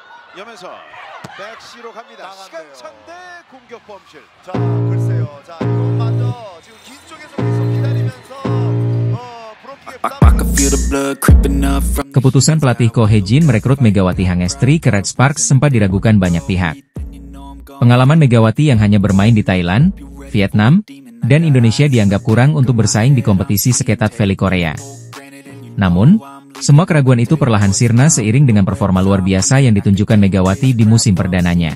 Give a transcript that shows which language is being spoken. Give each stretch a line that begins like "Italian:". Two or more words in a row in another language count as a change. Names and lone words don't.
Korean: 여면서 백시로 갑니다. 시간차인데 공격 범실. 자, 글쎄요. 자, 이것마저 지금 뒤쪽에서 계속 기다리면서 브로킹에
Indonesian: Keputusan pelatih Ko Hee-jin merekrut Megawati Hangestri ke Red Sparks sempat diragukan banyak pihak. Pengalaman Megawati yang hanya bermain di Thailand, Vietnam, dan Indonesia dianggap kurang untuk bersaing di kompetisi seketat voli Korea. Namun, semua keraguan itu perlahan sirna seiring dengan performa luar biasa yang ditunjukkan Megawati di musim perdananya.